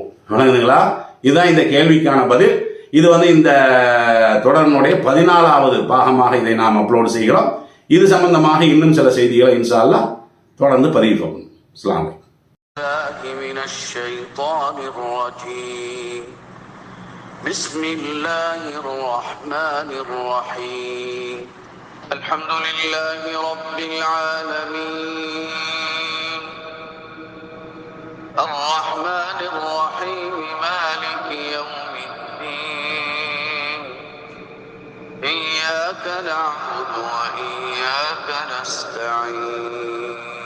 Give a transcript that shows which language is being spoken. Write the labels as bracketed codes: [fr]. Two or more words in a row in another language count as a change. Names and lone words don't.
[ta] வணங்குதுங்களா? இதுதான் இந்த கேள்விக்கான பதில். இது இந்த தொடரினுடைய 14வது பாகமாக இதை நாம் அப்லோட் செய்கிறோம். இது சம்பந்தமாக இன்னும் சில செய்திகளை [ar] إن شاء الله [ta] தொடர்ந்து பதிவிப்போம். [ar] السلام عليكم. بسم الله الرحمن الرحيم الحمد لله رب العالمين الرحمن الرحيم مالك يوم الدين إياك نعبد وإياك نستعين